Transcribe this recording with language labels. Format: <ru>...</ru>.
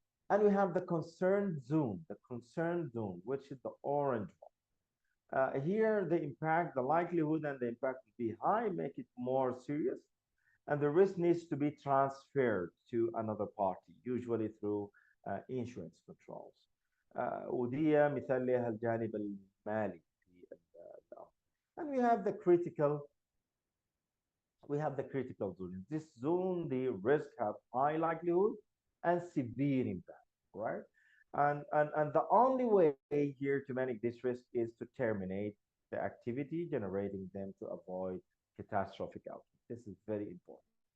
<en>And we have the concern zone, which is the orange one. Here, the impact, the likelihood and the impact will be high, make it more serious, and the risk needs to be transferred to another party, usually through insurance controls.</en> <ar>ودي مثال لها الجانب المالي في الأمر.</ar> <en>And we have the critical zone. In this zone, the risk have high likelihood and severe impact, right? And the only way here to manage this risk is to terminate the activity generating them to avoid catastrophic outcome. This is very important.</en>